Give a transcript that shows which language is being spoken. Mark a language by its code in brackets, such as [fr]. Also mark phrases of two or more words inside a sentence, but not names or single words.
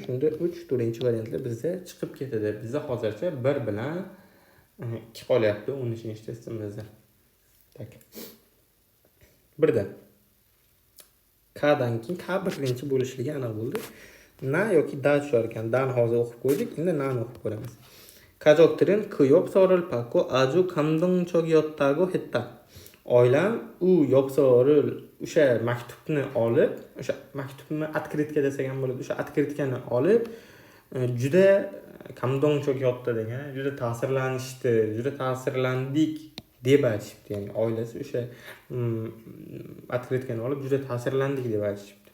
[uz] Shunda 3-4-variantlar bizda chiqib ketadi. Bizda hozircha 1 bilan 2 qolyapti 10-testimizda. Tak. Birda K'dan keyin K birinchi bo'lishligi aniq bo'ldi. Na yoki da tushar ekan. Dani hozir o'qib qo'ydik. Endi nani o'qib ko'ramiz. [ko] 가족들은 그 엽서를 받고 아주 감동적이었다고 했다. [uz] Oilam u 엽서를 o'sha maktubni olib, o'sha maktubni открытка desak ham bo'ladi. O'sha открыткani olib juda 감동적이었다 degan, juda ta'sirlanishdi, juda ta'sirlandik deb aytishibdi. Ya'ni oilasi o'sha открыткani olib juda ta'sirlandik deb aytishibdi.